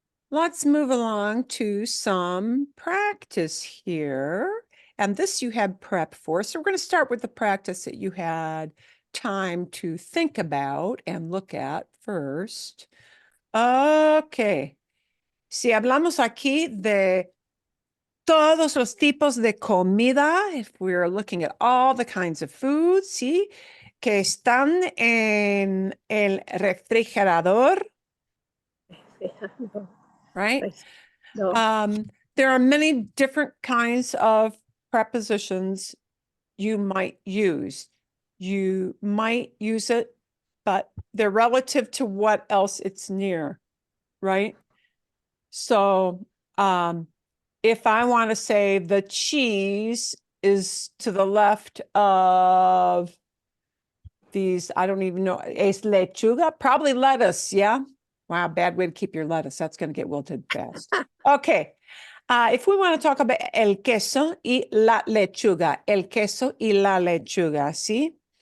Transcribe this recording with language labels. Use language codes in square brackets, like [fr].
[en] Let's move along to some practice here. And this you had prep for. So we're going to start with the practice that you had time to think about and look at first. [es] Okay. Si hablamos aquí de todos los tipos de comida, [en] if we're looking at all the kinds of food, [es] ¿sí? Que están en el refrigerador, No, [en] right? [es] no. [en] There are many different kinds of prepositions you might use. You might use it, but they're relative to what else it's near, right? So, if I want to say the cheese is to the left of these, I don't even know, [es] es lechuga, [en] probably lettuce, yeah? Wow, bad way to keep your lettuce. That's going to get wilted fast. Okay. If we want to talk about [es] el queso y la lechuga, el queso y la lechuga, ¿sí?